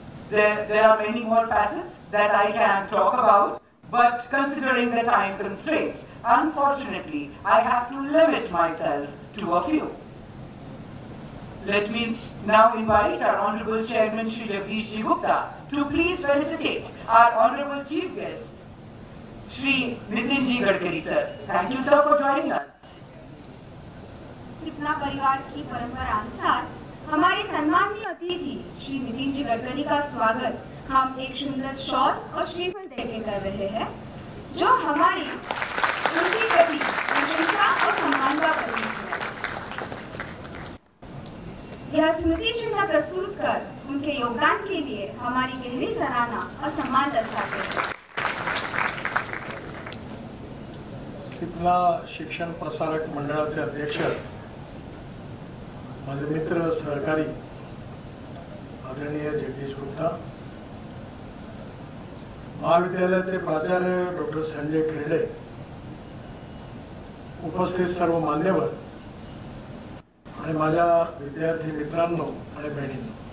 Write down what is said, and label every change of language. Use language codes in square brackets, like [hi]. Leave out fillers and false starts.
[en] There are many more facets that I can talk about, but considering the time constraints, unfortunately, I have to limit myself to a few. Let me now invite our Honorable Chairman Shri Jagdish Ji Gupta to please felicitate our Honorable Chief Guest, Shri Nitin Ji Gadkari sir. Thank you sir for joining us. [hi] Sipna परिवार की परंपरा अनुसार हमारे सम्माननीय अतिथि श्री नितिन जी गडकरी का स्वागत हम एक सुंदर शॉल और श्रीफल देकर कर रहे हैं, जो हमारी उनके प्रति प्रशंसा और सम्मान का प्रतीक है। यह स्मृति चिन्ह प्रस्तुत कर उनके योगदान के लिए हमारी गहरी सराहना और सम्मान दर्शाते हैं। [mr] सिपना शिक्षण प्रसारक मंडळाचे अध्यक्ष, माझे मित्र सहकारी आदरणीय जगदीश गुप्ता, महाविद्यालयाचे प्राचार्य डॉक्टर संजय खेरडे, उपस्थित सर्व मान्यवर आणि माझ्या विद्यार्थी मित्रांनो आणि बहिणींनो,